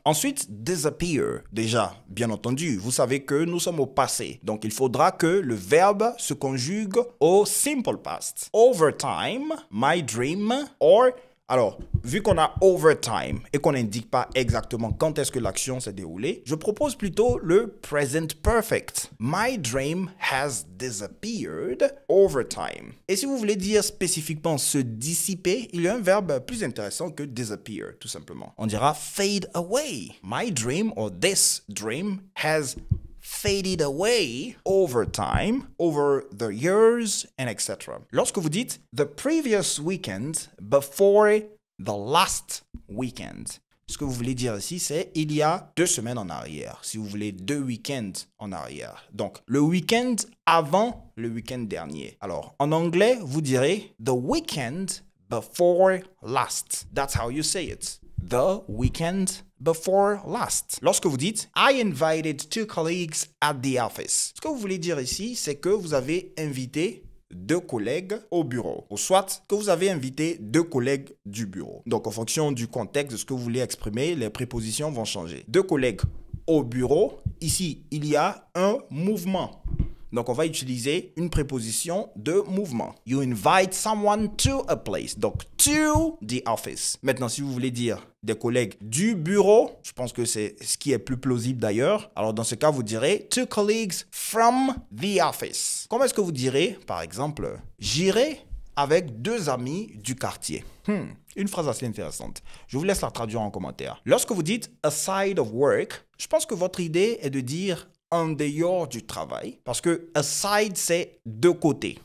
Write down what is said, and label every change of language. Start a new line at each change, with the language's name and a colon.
French: Ensuite, disappear. Déjà, bien entendu, vous savez que nous sommes au passé. Donc, il faudra que le verbe se conjugue au simple past.
English: Overtime, my dream, or...
French: Alors, vu qu'on a overtime et qu'on n'indique pas exactement quand est-ce que l'action s'est déroulée, je propose plutôt le present perfect.
English: My dream has disappeared over time.
French: Et si vous voulez dire spécifiquement se dissiper, il y a un verbe plus intéressant que disappear, tout simplement. On dira fade away.
English: My dream or this dream has faded away over time, over the years, and etc.
French: Lorsque vous dites
English: the previous weekend before the last weekend,
French: ce que vous voulez dire ici, c'est il y a 2 semaines en arrière, si vous voulez 2 week-ends en arrière. Donc, le week-end avant le week-end dernier. Alors, en anglais, vous direz
English: the weekend before last. That's how you say it. The weekend before last.
French: Lorsque vous dites
English: I invited 2 colleagues at the office,
French: ce que vous voulez dire ici, c'est que vous avez invité 2 collègues au bureau, ou soit que vous avez invité 2 collègues du bureau. Donc, en fonction du contexte de ce que vous voulez exprimer, les prépositions vont changer. 2 collègues au bureau, ici, il y a un mouvement. Donc, on va utiliser une préposition de mouvement.
English: You invite someone to a place.
French: Donc,
English: to the office.
French: Maintenant, si vous voulez dire des collègues du bureau, je pense que c'est ce qui est plus plausible d'ailleurs. Alors, dans ce cas, vous direz
English: 2 colleagues from the office.
French: Comment est-ce que vous direz, par exemple, j'irai avec 2 amis du quartier? Une phrase assez intéressante. Je vous laisse la traduire en commentaire. Lorsque vous dites
English: aside of work,
French: je pense que votre idée est de dire en dehors du travail, parce que aside, c'est de côté.